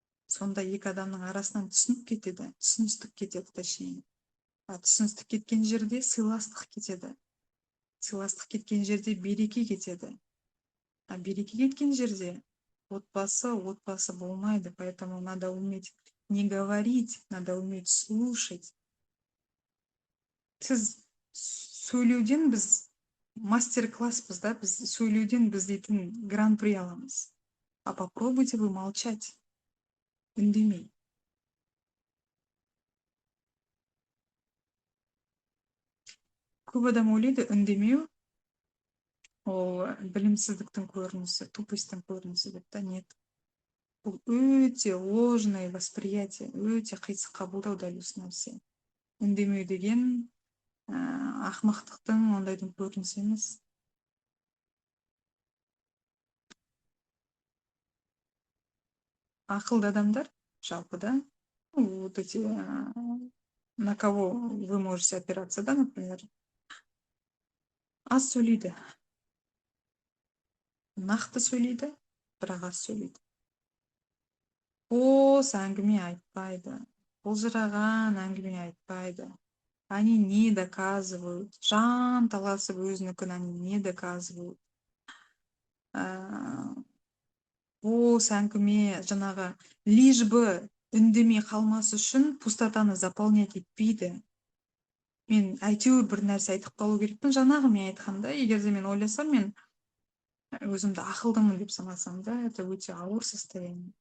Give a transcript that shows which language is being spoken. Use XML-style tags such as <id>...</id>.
<kk>Сонда екі адамның арасынан түсініп кетеді, түсіністік кетеді, точнее. Түсіністік кеткен жерде сыйластық кетеді. Сыйластық кеткен жерде береке кетеді. А береке кеткен жерде отбасы болмайды.</kk> <ru>Поэтому надо уметь не говорить, надо уметь слушать.</ru> <kk>Сіз сөйлеуден біз мастер-класспыз да, біз сөйлеуден біз дейтін гран-при аламыз.</kk> <ru>А попробуйте вы молчать.</ru> <kk>Үндемей. Көп адам ойлайды, үндемеу ол білімсіздіктің көрінісі, тупостьтің көрінісі деп та. Нет. Бұл өте</kk> <ru>ложное восприятие,</ru> <kk>өте қисық қабылдау дәл осы нәрсе. Үндемеу деген ақымақтықтың, ондайдың көрінісі емес. Ақылды адамдар жалпыда,</kk> <ru>вот эти, на кого вы можете опираться,</ru> <kk>да, например, аз сөйлейді, нақты сөйлейді, бірақ аз сөйлейді. Бос әңгіме айтпайды, былжыраған әңгіме айтпайды.</kk> <ru>Они не доказывают,</ru> <kk>жан таласып өзінікін</kk> <ru>они не доказывают.</ru> <kk>Бос әңгіме, жаңағы</kk> <ru>лишь бы</ru> <kk>үндемей қалмас үшін пустотаны заполнять етпейді. Мен әйтеуір бір нәрсе айтып қалу керекпін. Жаңағы мен айтқанда, егер де мен ойласам, мен өзімді ақылдымын деп санасам да, это өте ауыр состояние.</kk>